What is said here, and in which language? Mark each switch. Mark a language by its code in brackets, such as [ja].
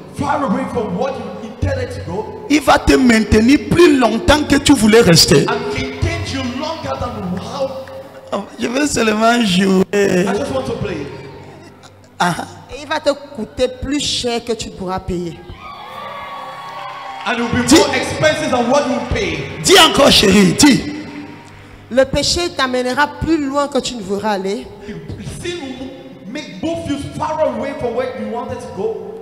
[en] Far away from what you intended to go, [fr] Il va te maintenir plus longtemps que tu voulais rester. [en] and maintain you longer than how [fr] Je veux seulement jouer. [en] I just want to play. [fr] Et il va te coûter plus cher que tu pourras payer. [en] And it will be more expensive than what you pay. [fr] Dis encore, chérie, dis. Le péché t'amènera plus loin que tu ne voudras aller. [en] Sin will make both you far away from where you wanted to go.